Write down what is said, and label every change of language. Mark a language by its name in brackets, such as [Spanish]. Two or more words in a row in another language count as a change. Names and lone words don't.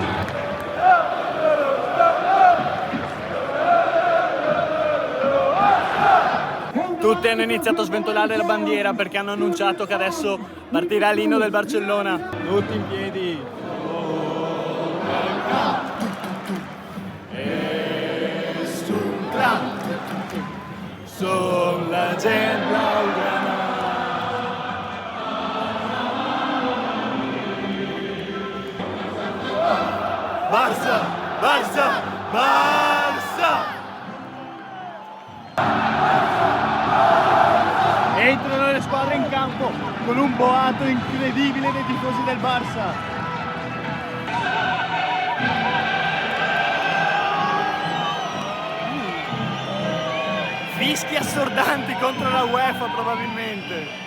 [Italian] Tutti hanno iniziato a sventolare la bandiera perché hanno annunciato che adesso partirà l'inno del Barcellona. Tutti in piedi. [Catalan] Son la gent blaugrana. Barça, Barça, Barça! [Italian] Entrano le squadre in campo con un boato incredibile dei tifosi del Barça. Fischi assordanti contro la UEFA probabilmente.